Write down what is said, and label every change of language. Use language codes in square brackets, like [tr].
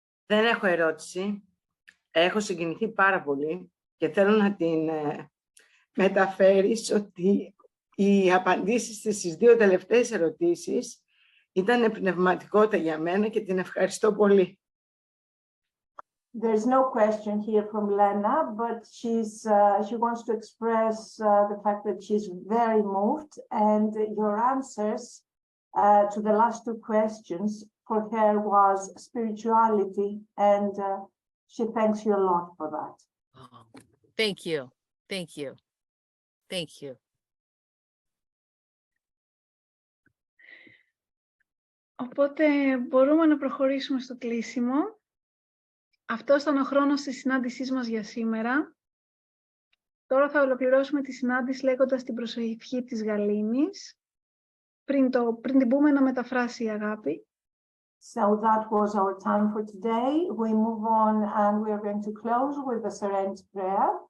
[el] Δεν έχω ερώτηση. Έχω συγκινηθεί πάρα πολύ και θέλω να την μεταφέρεις ότι οι απαντήσεις στις δύο τελευταίες ερωτήσεις ήταν πνευματικότητα για μένα και την ευχαριστώ πολύ. [en] There's no question here from Lena, but she wants to express the fact that she's very moved, and your answers to the last two questions for her was spirituality, and she thanks you a lot for that. Oh, thank you. Thank you. Thank you. [el] Οπότε μπορούμε να προχωρήσουμε στο κλείσιμο. Αυτός ήταν ο χρόνος της συνάντησής μας για σήμερα. Τώρα θα ολοκληρώσουμε τη συνάντηση λέγοντας την προσευχή της Γαλήνης. Πριν την πούμε να μεταφράσει η Αγάπη. [en] So that was our time for today. We move on and we are going to close with the Serenity prayer.